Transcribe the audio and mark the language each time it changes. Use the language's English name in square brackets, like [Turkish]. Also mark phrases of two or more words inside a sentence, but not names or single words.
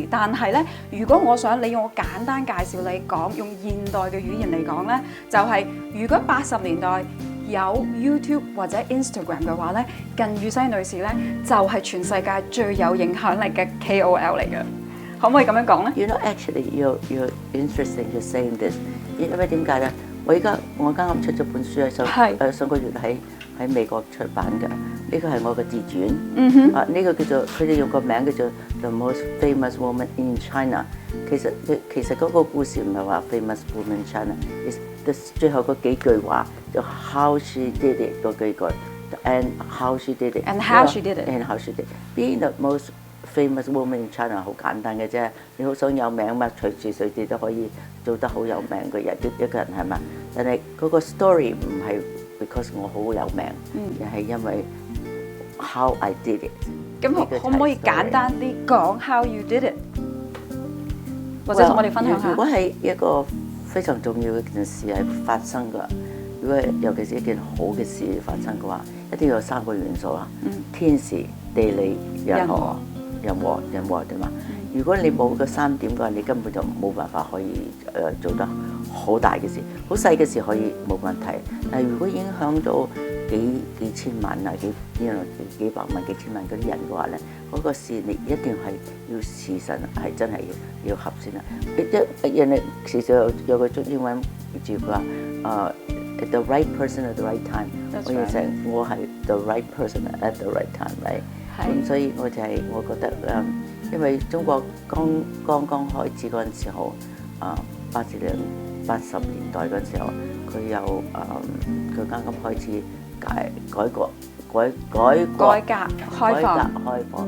[Cantonese] 但係咧，如果我想你用我簡單介紹你講，用現代嘅語言嚟講咧，就係、如果80年代有 YouTube 或者 Instagram 嘅話咧，靳宇茜女士咧就係全世界最有影響力嘅 KOL 嚟嘅。可唔可以咁樣講咧 [English] ？You know, actually, you're interesting to saying this。 [Cantonese] 因為點解咧？我啱啱出咗本書喺上個月喺美國出版嘅，呢個係我嘅自傳。呢個叫做佢哋用個名叫做 The Most Famous Woman in China。其實嗰個故事唔係話 Famous Woman in China，最後嗰幾句話就 [English] How she did it [Cantonese] 嗰幾句 [English] ，and how she did it，and how she did it，and how she did it。Being the most famous woman in China [Cantonese] 好簡單嘅啫，你好想有名嘛，隨時隨地都可以做得好有名嘅人，一個人係嘛？但係嗰個 story 唔係 because 我好有名，而係因為 [English] how I did it。 [Cantonese] 咁可唔可以簡單啲講 [English] how you did it， [Cantonese] 或者同我哋分享下？如果係一個非常重要嘅件事係發生嘅，如果尤其是一件好嘅事發生嘅話，一定要有3個元素啦，天時、地利、人和。人和對嘛？如果你冇個3點嘅話，你根本就冇辦法可以做得好大嘅事，好細嘅事可以冇問題。但係如果影響到幾千萬啊、幾百萬、幾千萬嗰啲人嘅話咧，嗰個事你一定係要時辰係真係要合先啦。人哋時時有個中英文字佢話 [English] the right person at the right time。 [Cantonese] 我要成我係 [English] the right person at the right time， [Cantonese] right？咁所以我就係我覺得因為中國剛剛開始嗰陣時候，80年代嗰陣時候，佢有佢啱啱開始改革開放。